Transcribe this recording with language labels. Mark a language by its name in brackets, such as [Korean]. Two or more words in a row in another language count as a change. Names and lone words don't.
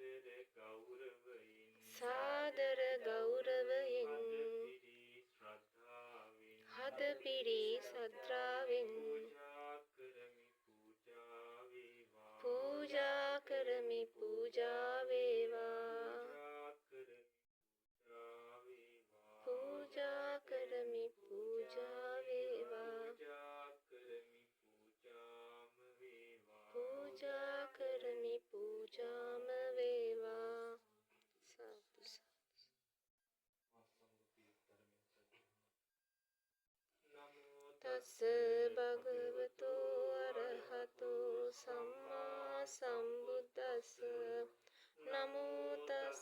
[Sinhala] සාදර ගෞරවයෙන් හදපිරි ශ්‍රද්ධාවෙන් පූජා කරමි පූජා වේවා පූජා කරමි පූජා වේවා පූජා කරමි පූජාම වේවා සාදු [Pali] තස්ස භගවතු අරහතෝ සම්මා සම්බුද්දස්ස නමෝ තස්ස